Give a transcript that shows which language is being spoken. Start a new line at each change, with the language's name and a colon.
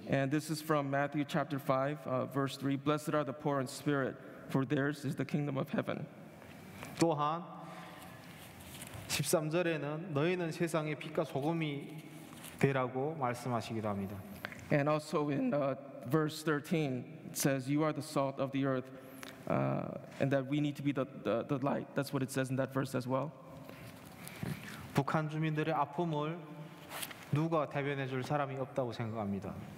English: And this is from Matthew chapter 5, verse 3. Blessed are the poor in spirit, for theirs is the kingdom of heaven.
Korean: 또한 13절에는 너희는 세상의 빛과 소금이 되라고 말씀하시기도 합니다.
English: And also in verse 13, it says, you are the salt of the earth, and that we need to be the light. That's what it says in that verse as well.
Korean: 북한 주민들의 아픔을 누가 대변해 줄 사람이 없다고 생각합니다.